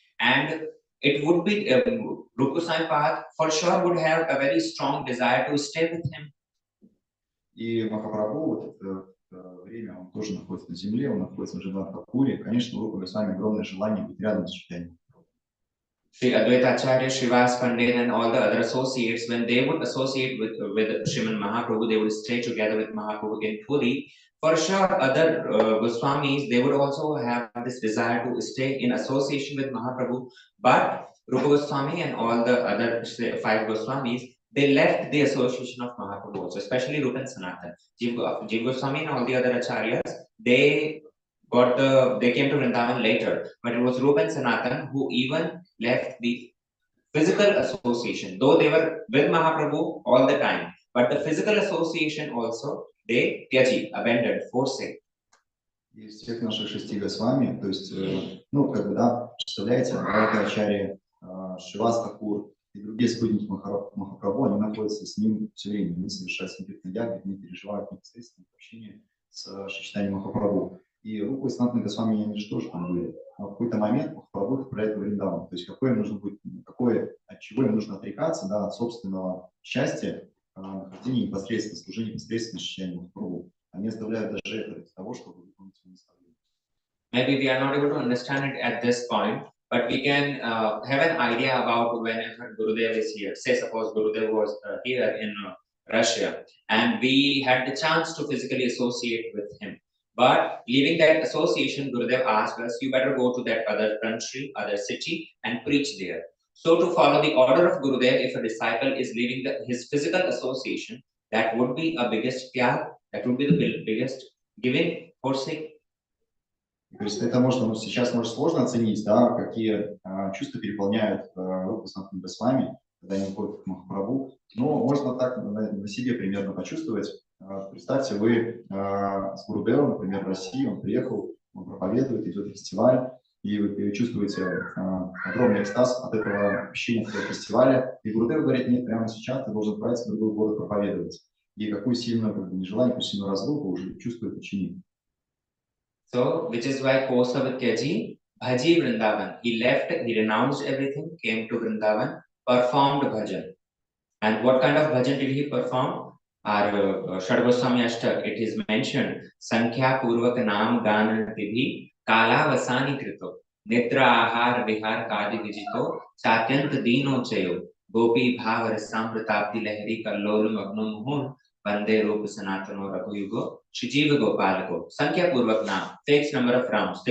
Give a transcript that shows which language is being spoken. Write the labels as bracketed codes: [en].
[en] And it would be Rupa Goswami Pad for sure would have a very strong desire to stay with him. [ru] И Махапрабху вот это время, он тоже находится на земле, он находится в Джаганнатхапуре. Конечно, у Рупы Госвами огромное желание быть рядом с Чайтаньей. [en] Sri Advaita Acharya, Srivas Pandit, and all the other associates, when they would associate with Srimad Mahaprabhu, they would stay together with Mahaprabhu in Puri. For sure, other Goswamis, they would also have this desire to stay in association with Mahaprabhu. But Rupa Goswami and all the other 5 Goswamis, they left the association of Mahaprabhu also, especially Rupa and Sanatan. Jiva Goswami and all the other Acharyas, they came to Vrindavan later, but it was Rupa and Sanatan who even left the physical association, though they were with Mahaprabhu all the time, but the physical association also they abandoned, forsake. [ru] Из всех наших 6 Госвами, то есть, ну, как бы, да, представляете, Адвайта Ачарья, Шривас Такур, и другие спутники Махапрабху, они находятся с ним все время, они совершают санкиртана ягу, они переживают непосредственно общение с Шри Махапрабху. И Рупа и Санатана Госвами, они же тоже там были. Но в какой-то момент Махапрабху отправляет в Вриндаван. То есть какое им нужно быть, от чего им нужно отрекаться, да, от собственного счастья, нахождения непосредственно, служения непосредственно Шри Махапрабху. Они оставляют даже это для того, чтобы выполнить его наставление. [en] Maybe we are not able to understand it at this point, but we can have an idea about whenever Gurudev is here. Say suppose Gurudev was here in Russia and we had the chance to physically associate with him. But leaving that association, Gurudev asked us, you better go to that other country, other city and preach there. So to follow the order of Gurudev, if a disciple is leaving his physical association, that would be a biggest tyag, that would be the biggest giving, forsake. [ru] То есть это можно, сейчас может сложно оценить, да, какие чувства переполняют Рупу Санатана Госвами, когда они уходят к Махапрабху. Но можно так на себе примерно почувствовать. Представьте, вы с Гурудевом, например, в России, он приехал, он проповедует, идет фестиваль, и вы чувствуете огромный экстаз от этого ощущения этого фестиваля. И Гурудев говорит, нет, прямо сейчас ты должен отправиться в другой город проповедовать. И какую сильную нежелание, какую сильную разлуку уже чувствует ученик. [en] So, which is why Kosavityaji, Bhaji Vrindavan, he left, he renounced everything, came to Vrindavan, performed bhajan. And what kind of bhajan did he perform? Our Shadgoswami Ashtak, it is mentioned, [sa] Sankhya Purvak Naam Gan Tibhi, Kala Vasani Krito, Nitra Ahar Vihar Kadi Vijito, Satyant Dino Chayo, Gopi Bhav Rasamritabdi Lahari Kallolum Agnum Hun, Vande Rupa Sanatano Raghuyugo, Shijiva Gopalako, Sankhya Purvak Naam, [en] fixed number of rounds.